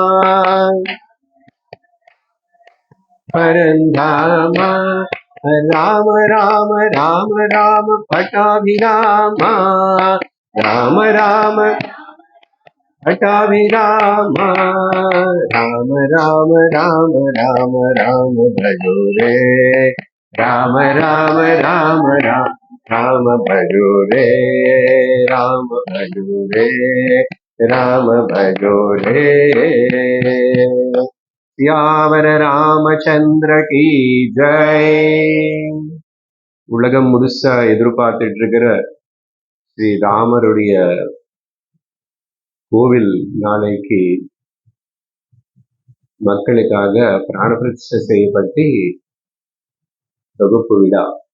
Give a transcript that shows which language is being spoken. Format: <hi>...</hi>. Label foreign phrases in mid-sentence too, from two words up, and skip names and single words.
<hi>परंधामा राम राम राम राम पटाभिरामा राम राम पटाभिरामा राम राम राम राम राम भजो रे राम राम राम राम राम भजो रे राम भजो रे राम भजो रे। यावर रामचंद्र कि जय.</hi> <ta>உலகம் முழுசா எதிர்பார்த்துட்டு இருக்கிற ஸ்ரீ ராமருடைய கோவில் நாளைக்கு மக்களுக்காக பிராண பிரதிஷ்டை செய்யப்பட்டு தொகுப்பு விழா.</ta>